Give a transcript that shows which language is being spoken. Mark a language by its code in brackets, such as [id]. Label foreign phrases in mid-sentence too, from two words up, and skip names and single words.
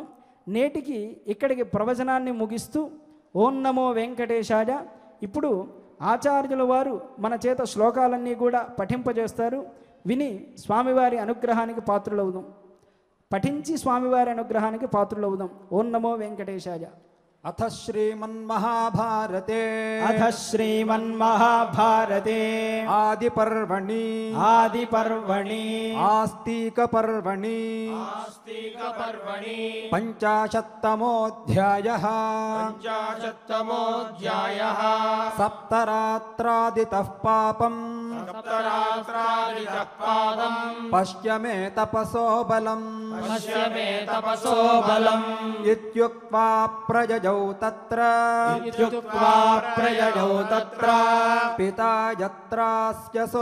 [te] నేటికి ఇక్కడికి ప్రవచనాన్ని ముగిస్తూ [sa] ఓం నమో వెంకటేశాయ. [te] ఇప్పుడు ఆచార్యుల వారు మన చేత శ్లోకాలన్నీ కూడా పఠింపజేస్తారు. విని స్వామివారి అనుగ్రహానికి పాత్రులవుదాం. పఠించి స్వామివారి అనుగ్రహానికి పాత్రులవుదాం. [sa] ఓం నమో వెంకటేశాయ. अथ श्रीमन्महाभारते अथ श्रीमन्महाभारते आदिपर्वणि आस्तिकपर्वणि पञ्चाशत्तमोऽध्यायः सप्तरात्रादितः पापम् पश्य मे तपसो बलम् इत्युक्त्वा प्रजजौ तत्र पिता यत्रास्य